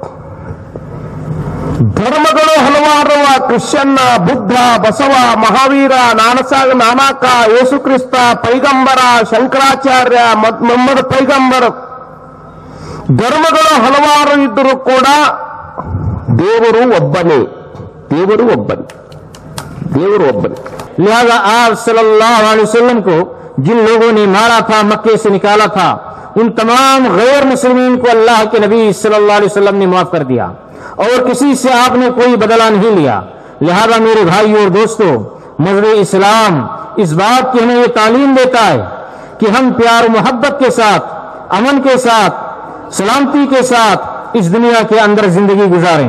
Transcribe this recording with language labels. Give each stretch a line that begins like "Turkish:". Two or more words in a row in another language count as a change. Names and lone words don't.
Kannada: ಧರ್ಮಗಳು ಹಲವಾರು, ಕ್ರಿಶ್ಚಿಯನ್ನ, ಬುದ್ಧ, ಬಸವ, ಮಹಾವೀರ, ನಾನಕ, ಯೇಸು ಕ್ರಿಸ್ತ, ಪೈಗಂಬರ, ಶಂಕರಾಚಾರ್ಯ, ಮೊಹಮ್ಮದ್ ಪೈಗಂಬರ, ಧರ್ಮಗಳು ಹಲವಾರು ಇದ್ದರೂ ಕೂಡ ದೇವರು ಒಬ್ಬನೇ. ದೇವರು ಒಬ್ಬನ ದೇವರು ಒಬ್ಬನ।
Urdu: لہٰذا آپ
Arabic: صلى الله عليه وسلم
Urdu: کو جن لوگوں نے مارا تھا، مکے سے نکالا تھا، ان تمام غیر مسلمین کو اللہ کے نبی
Arabic: صلى الله عليه وسلم
Urdu: نے معاف کر دیا اور کسی سے آپ نے کوئی بدلہ نہیں لیا. لہٰذا میرے بھائی اور دوستو، مذہب اسلام اس بات کی ہمیں یہ تعلیم دیتا ہے کہ ہم پیار محبت کے ساتھ، امن کے ساتھ، سلامتی کے ساتھ اس دنیا کے اندر زندگی گزاریں.